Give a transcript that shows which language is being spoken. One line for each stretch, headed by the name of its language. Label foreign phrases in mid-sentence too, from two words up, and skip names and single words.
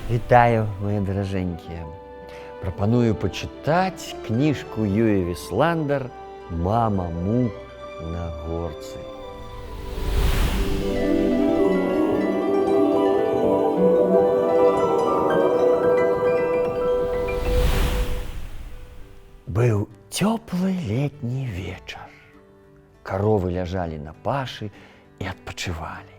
Ukrainian: Вітаю, мої дороженькі. Пропоную почитати книжку Юї Вісландер «Мама Му на горці».
Belarusian: Быў цёплы летні вечар. Каровы ляжалі на пашы і адпачывалі.